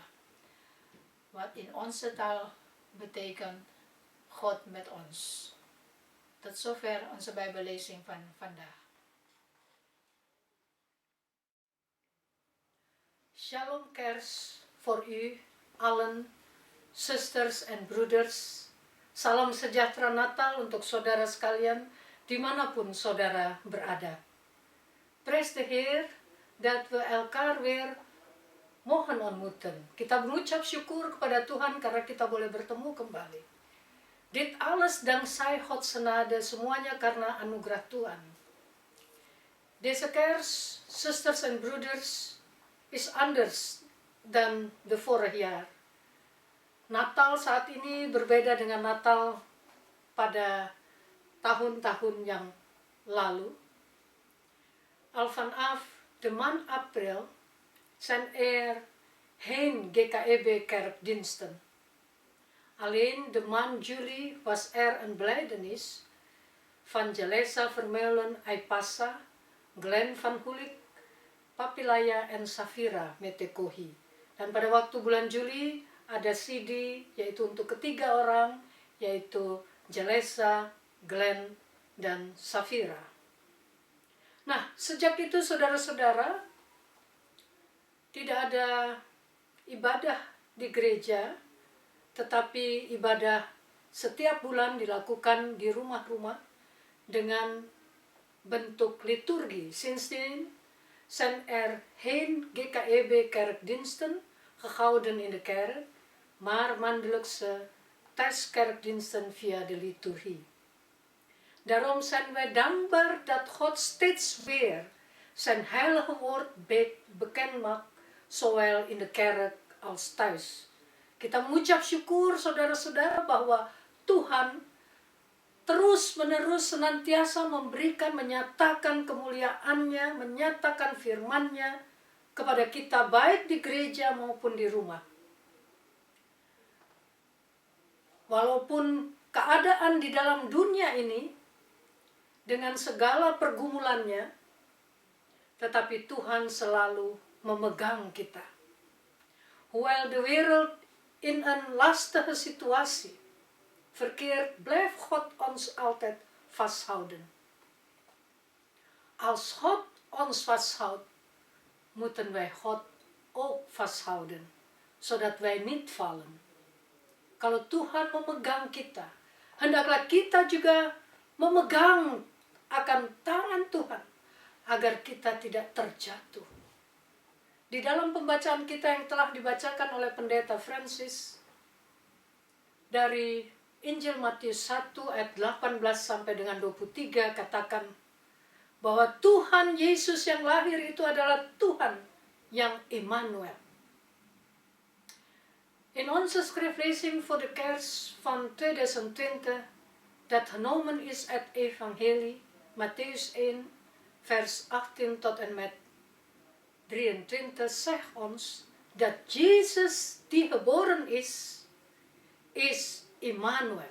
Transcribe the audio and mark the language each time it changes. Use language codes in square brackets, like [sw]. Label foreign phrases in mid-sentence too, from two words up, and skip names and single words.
[nl] Wat in onze taal betekent God met ons. Tot zover onze Bijbellezing van vandaag. Shalom kers voor u allen, zusters en broeders. [id] Salam sejahtera Natal untuk saudara sekalian, dimanapun saudara berada. [nl] Prijs de Heer dat we elkaar weer mogen ontmoeten. [id] Kita berucap syukur kepada Tuhan karena kita boleh bertemu kembali. [nl] Dit alles dankzij Gods genade, [id] semuanya karena anugerah Tuhan. [nl] Deze kers, zusters en broeders, is anders dan de vorig jaar. [id] Natal saat ini berbeda dengan Natal pada tahun-tahun yang lalu. [nl] Al vanaf de maand april zijn er geen GKEB kerkdiensten. Alleen de maand juli was er een blijdenis van Jelesa Vermeulen Aipasa, Glenn van Hulik, Papilaya en Safira Metekohi. [id] Dan pada waktu bulan Juli ada CD, yaitu untuk ketiga orang, yaitu Jelesa, Glenn, dan Safira. Nah, sejak itu saudara-saudara, tidak ada ibadah di gereja, tetapi ibadah setiap bulan dilakukan di rumah-rumah dengan bentuk liturgi. [nl] Sindsdien zijn geen GKEB kerkdiensten gehouden in de kerk, maar maandelijkse thuiskerkdiensten via de liturgie. Daarom zijn wij dankbaar dat God steeds weer zijn heilige woord bekend maakt, zowel in de kerk als thuis. [id] Kita mengucap syukur saudara-saudara bahwa Tuhan terus-menerus senantiasa memberikan, menyatakan kemuliaan-Nya, menyatakan firman-Nya kepada kita baik di gereja maupun di rumah. Walaupun keadaan di dalam dunia ini dengan segala pergumulannya, tetapi Tuhan selalu memegang kita. [nl] Hoewel de wereld in een lastige situatie verkeerd, blijft God ons altijd vasthouden. Als God ons vasthoudt, moeten wij God ook vasthouden, zodat wij niet vallen. [id] Kalau Tuhan memegang kita, hendaklah kita juga memegang akan tangan Tuhan, agar kita tidak terjatuh. Di dalam pembacaan kita yang telah dibacakan oleh Pendeta Francis, dari Injil Matius 1 ayat 18 sampai dengan 23 katakan bahwa Tuhan Yesus yang lahir itu adalah Tuhan yang Immanuel. [nl] In onze schriftlezing voor de kerst van 2020, dat genomen is uit Evangelie Mattheus 1 vers 18 tot en met 23, zegt ons dat Jezus die geboren is Immanuel.